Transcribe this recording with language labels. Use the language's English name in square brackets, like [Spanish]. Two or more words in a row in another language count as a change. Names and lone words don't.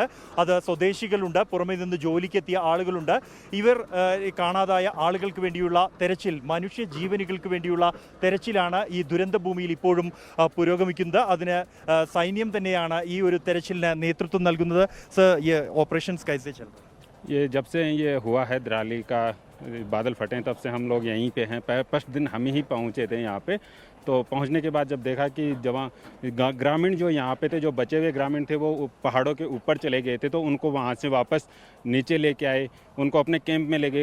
[Malayalam] അത് സ്വദേശികളുണ്ട്, പുറമെ നിന്ന് ജോലിക്കെത്തിയ ആളുകളുണ്ട്. ഇവർ കാണാതായ ആളുകൾക്ക് വേണ്ടിയുള്ള തെരച്ചിൽ, മനുഷ്യ ജീവനുകൾക്ക് വേണ്ടിയുള്ള തെരച്ചിലാണ് ഈ ദുരന്ത ഭൂമിയിൽ ഇപ്പോഴും പുരോഗമിക്കുന്നത്. അതിന് സൈന്യം തന്നെയാണ് ഈ ഒരു തെരച്ചിലിന് നേതൃത്വം നൽകുന്നത്. [Hindi] ഓപ്പറേഷൻസ് कैसे चल रहा है? ये जब से ये हुआ है दराली का बादल फटे तब से हम लोग यहीं पे हैं. फर्स्ट दिन हम ही पहुंचे थे यहाँ पे. तो पहुंचने के बाद जब देखा कि ग्रामीण जो यहाँ पे थे, जो बचे हुए ग्रामीण थे, वो पहाड़ों के ऊपर चले गए थे. तो उनको वहाँ से वापस नीचे लेके आए, उनको अपने कैंप में ले गए.